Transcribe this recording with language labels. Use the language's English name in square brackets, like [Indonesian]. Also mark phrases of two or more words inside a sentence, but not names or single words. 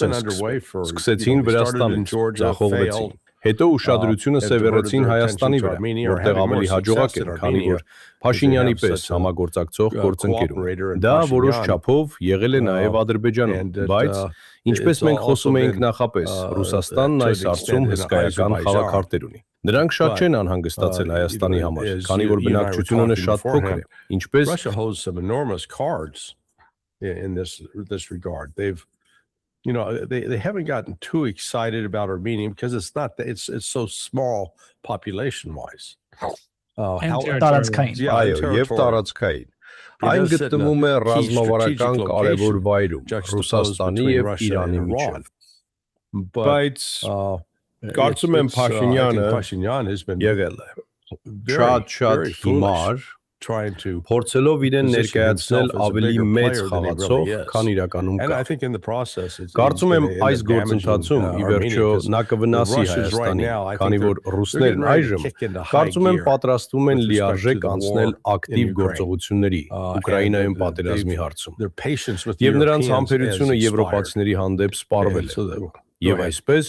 [Armenian] են սկսեցին Վրաստանից, ձախողվեցին։ Հետո ուշադրությունը սևեռեցին Հայաստանի վրա, որտեղ ավելի հաջողակ են, քանի որ Փաշինյանի պես համագործակցող գործընկերում։ Դա որոշ չափով եղել է նաև Ադրբեջանում, բայց ինչպես մենք խոսում էինք նախապես, Ռուսաստանն այս հարցում հսկայական խաղաքարտեր ունի։ Նրանք շատ չեն անհանգստացել Հայաստանի համար, քանի որ բնակչությունն շատ փոքր է, ինչպես [English] Russia holds some enormous cards in this regard. They haven't gotten too excited about Armenia because it's so small population wise. [Armenian] Տարածքային։ Այո, եւ տարածքային։ Այն գտնվում է ռազմավարական կարևոր վայրում Ռուսաստանի եւ Իրանի միջեւ։ Բայց կարծում եմ Փաշինյանը եղել է շատ հիմար փորձելով իրեն ներկայացնել ավելի մեծ խաղացող, քան իրականում կա։ Կարծում եմ այս գործընթացում ի վերջո նա կվնասի Հայաստանին, քանի որ ռուսներն այժմ կարծում եմ պատրաստվում են լիարժեք անցնել ակտիվ գործողությունների Ուկրաինայում պատերազմի հարցում։ Եվ նրանց համբերությունը եվրոպացիների հանդեպ սպառվել է։ Եվ այսպես